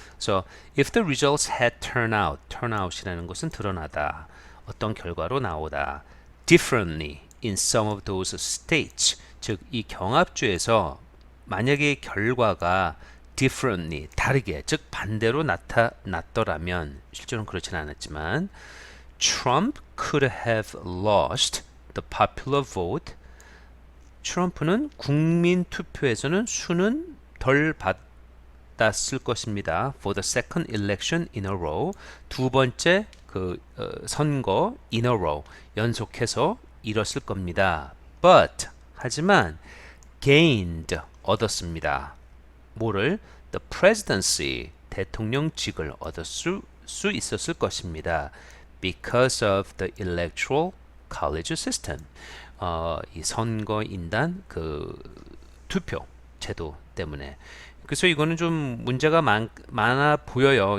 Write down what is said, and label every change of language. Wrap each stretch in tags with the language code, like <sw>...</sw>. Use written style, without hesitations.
<ko>그래서</ko> <en>if the results had</en> <ko>turnout이라는 것은 드러나다 어떤 결과로 나오다</ko> <en>differently in some of those states</en> <ko>즉 이 경합주에서 만약에 결과가 differently 다르게 즉 반대로 나타났더라면 실제로는 그렇지는 않았지만</ko> <en>Trump could have lost the popular vote</en> <ko>트럼프는 국민 투표에서는 수는 덜 받았을 것입니다.</ko> <en>For the second election in a row</en> <ko>두 번째 그 선거</ko> <en>in a row</en> <ko>연속해서 이뤘을 겁니다. But 하지만 gained 얻었습니다. 뭐를?</ko> <en>The presidency</en> <ko>대통령직을 얻을 수 있었을 것입니다.</ko> <en>Because of the electoral college system</en> <ko>이 선거인단 그 투표 제도 때문에 그래서 이거는 좀 문제가 많아 보여요.</ko>